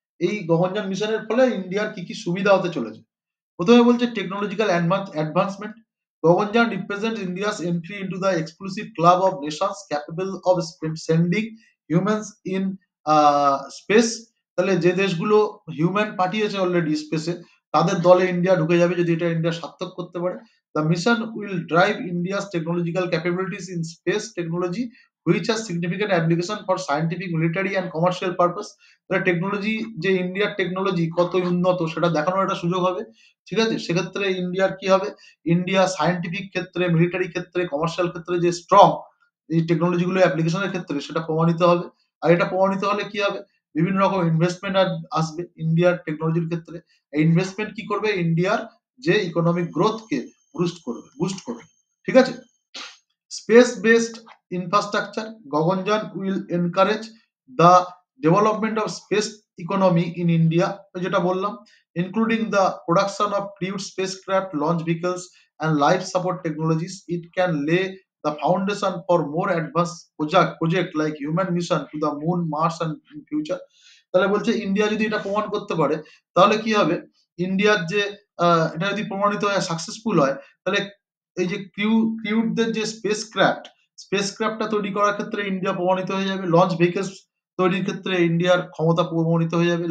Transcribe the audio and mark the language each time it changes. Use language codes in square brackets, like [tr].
[bn] এই গগনযান মিশনের ফলে ইন্ডিয়ার কি কি সুবিধা হতে চলেছে। প্রথমে বলছে technological advancement. [en] Gaganyaan represent India's entry into the exclusive club of nations capable of sending humans in space. [bn] তাহলে যে দেশগুলো হিউম্যান পাঠিয়েছে অলরেডি স্পেসে, তাদের দলে ইন্ডিয়া ঢুকে যাবে যদি এটা ইন্ডিয়া সার্থক করতে পারে। [en] The mission will drive India's technological capabilities in space technology, which has significant application for scientific, military and commercial purpose. [bn] তাহলে টেকনোলজি, যে ইন্ডিয়ার টেকনোলজি কত উন্নত সেটা দেখানোর একটা সুযোগ হবে। ঠিক আছে, সেক্ষেত্রে ইন্ডিয়ার কি হবে, ইন্ডিয়া সায়েন্টিফিক ক্ষেত্রে, মিলিটারি ক্ষেত্রে, কমার্শিয়াল ক্ষেত্রে যে স্ট্রং এই টেকনোলজি গুলো অ্যাপ্লিকেশনের ক্ষেত্রে, সেটা প্রমাণিত হবে। আর এটা প্রমাণিত হলে কি হবে, বিভিন্ন রকম ইনভেস্টমেন্ট আসবে ইন্ডিয়ার টেকনোলজির ক্ষেত্রে। এই ইনভেস্টমেন্ট কি করবে, ইন্ডিয়ার যে ইকোনমিক গ্রোথকে বুস্ট করবে। ঠিক আছে। [en] space based infrastructure, Gaganyaan will encourage the development of space economy in India, [bn] যেটা বললাম, [en] Including the production of crewed spacecraft, launch vehicles and life support technologies. It can lay the foundation for more advanced project like human mission to the moon, Mars and in future. [bn] তাহলে বলছে India যদি এটা প্রমাণ করতে পারে, তাহলে কি হবে, ইন্ডিয়ার যে এটা যদি প্রমাণিত হয়, সাকসেসফুল হয়, তাহলে এই যে ক্রিউডদের যে স্পেসক্রাফটটা তৈরি করার ক্ষেত্রে ইন্ডিয়া প্রমাণিত হয়ে যাবে। লঞ্চ ভেহিকলস তৈরির ক্ষেত্রে ইন্ডিয়ার ক্ষমতা প্রমাণিত হয়ে যাবে।